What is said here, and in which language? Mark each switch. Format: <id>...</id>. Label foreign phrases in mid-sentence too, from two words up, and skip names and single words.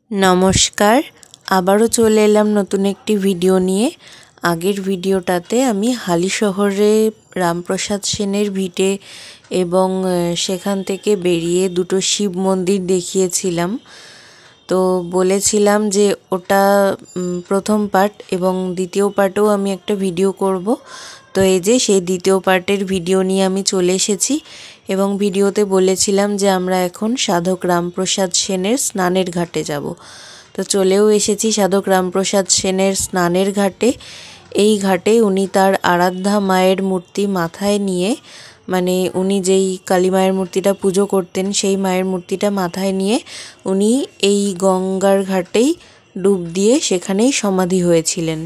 <bn>নমস্কার আবারো চলে এলাম নতুন একটি ভিডিও নিয়ে। আগের ভিডিওটাতে আমি হালিশহরে রামপ্রসাদ সেনের ভিটে এবং সেখান থেকে বেরিয়ে দুটো শিব মন্দির দেখিয়েছিলাম। তো বলেছিলাম যে ওটা প্রথম পার্ট এবং দ্বিতীয় पार्टेও आमी एकटा भिडियो करब। तो এই যে সেই দ্বিতীয় পার্টের ভিডিও নিয়ে আমি চলে এসেছি এবং ভিডিওতে বলেছিলাম যে আমরা এখন সাধক রামপ্রসাদ সেনের স্নানের ঘাটে যাব। তো চলেও এসেছি সাধক রামপ্রসাদ সেনের স্নানের ঘাটে। এই ঘাটে উনি তার আরাধ্যা মায়ের মূর্তি মাথায় নিয়ে মানে উনি যেই কালী মায়ের মূর্তিটা পুজো করতেন সেই মায়ের মূর্তিটা মাথায় নিয়ে উনি এই গঙ্গার ঘাটেই ডুব দিয়ে সেখানেই সমাধি হয়েছিলেন।</bn>